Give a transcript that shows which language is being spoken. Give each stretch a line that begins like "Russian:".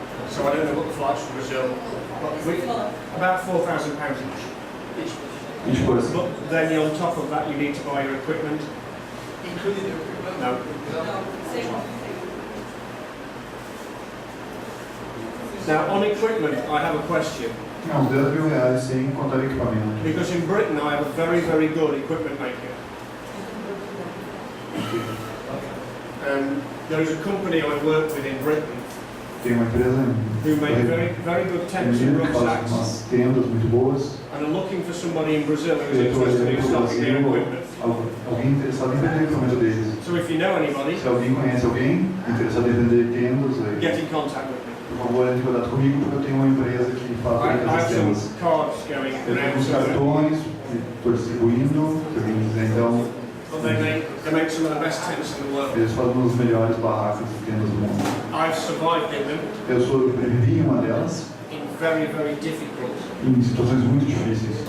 English: So I don't know what the flights from Brazil, but about £4,000 each. Each person. But then on top of that you need to buy your equipment. Including the equipment? No. Now on equipment I have a question.
Portuguese: Não, R$10.000 sem contar equipamento.
English: Because in Britain I have a very, very good equipment maker. There is a company I work with in Britain
Portuguese: Tem uma empresa
English: who make very, very good tents and
Portuguese: que faz
English: rucksacks
Portuguese: umas tendas muito boas.
English: and are looking for somebody in Brazil who's
Portuguese: Eu estou
English: interested
Portuguese: para o
English: stocking their
Portuguese: Brasil,
English: equipment.
Portuguese: alguém interessado em vender o equipamento deles.
English: So if you know anybody,
Portuguese: Se alguém conhece alguém interessado em vender tendas, aí,
English: get in contact with me.
Portuguese: por favor, entre em contato comigo, porque eu tenho uma empresa que
English: I
Portuguese: fabrica
English: have
Portuguese: essas tendas.
English: some cards going
Portuguese: Eu tenho
English: around,
Portuguese: uns cartões que estou distribuindo, então
English: but they make some of the best tents in the world.
Portuguese: eles fazem uma das melhores barracas e tendas do mundo.
English: I've survived in them
Portuguese: Eu sobrevivi em uma delas,
English: in very, very difficult
Portuguese: em situações muito difíceis,